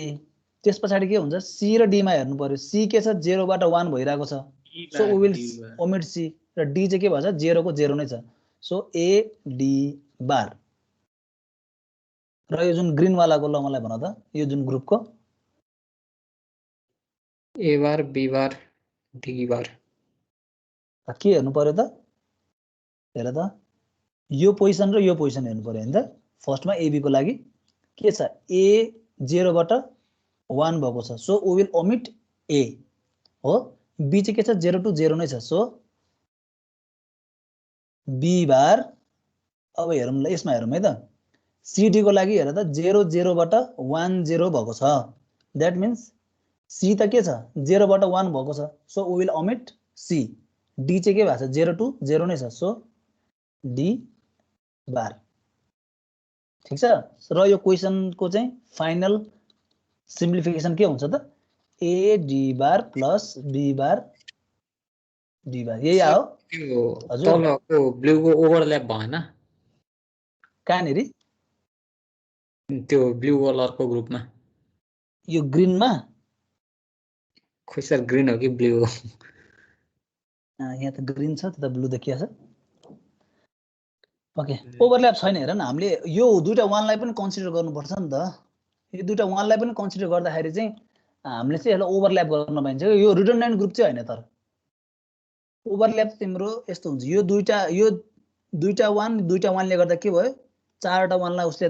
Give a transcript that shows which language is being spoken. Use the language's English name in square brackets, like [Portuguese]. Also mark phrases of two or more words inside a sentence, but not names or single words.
[Nepali] त्यसपछि के हुन्छ c र d मा हेर्नु पर्यो, c के छ 0 बाट 1 भइरहेको छ। [English] so we will omit [Nepali] c र d चाहिँ के भन्छ 0 को 0 नै छ। सो a d बार। र यो जुन ग्रीन वालाको ल मलाई भन त यो जुन ग्रुपको [English] A bar B bar D bar [Nepali] के हेर्नु पर्यो त हेर त यो पोजिसन र यो पोजिसन हेर्नु पर्यो हैन त फर्स्टमा एबी को लागि के छ ए 0 बाट 1 भएको छ [English] so we will omit A [Nepali] हो बी चाहिँ के छ 0 to 0 नै छ सो बी बार अब हेरौँ ल यसमा हेरौँ है त सीडी को लागि हेर त 0 0 बाट 1 0 भएको छ [English] that means [Nepali] सी त के छ 0 बाट 1 भएको छ [English] so we will omit C [Nepali] डी चाहिँ के भएको छ 0 to 0 नै छ [English] so D bar [Nepali] ठीक छ र यो क्वेशनको चाहिँ [English] final simplification [Nepali] के हुन्छ त [English] A D bar plus B bar D bar [Nepali] यही आयो त्यो हजुर तलको ब्लूको ओभरल्याप भएन कहाँनेरि त्यो ब्लू कलरको ग्रुपमा यो ग्रीनमा खोइ सर ग्रीन हो कि ब्लू हो यहाँ त ग्रीन छ त्यता ब्लू देखिया छ ओके ओभरल्याप छैन हेर न हामीले यो दुईटा वानलाई पनि कन्सिडर गर्नुपर्छ नि त यो दुईटा वानलाई पनि कन्सिडर गर्दाखेरि चाहिँ हामीले चाहिँ यसलाई ओभरल्याप गर्न पाइन्छ यो [English] redundant group [Nepali] चाहिँ हैन तर ओभरल्याप तिम्रो यस्तो हुन्छ यो दुईटा वानले गर्दा के भयो चारवटा वानलाई उसले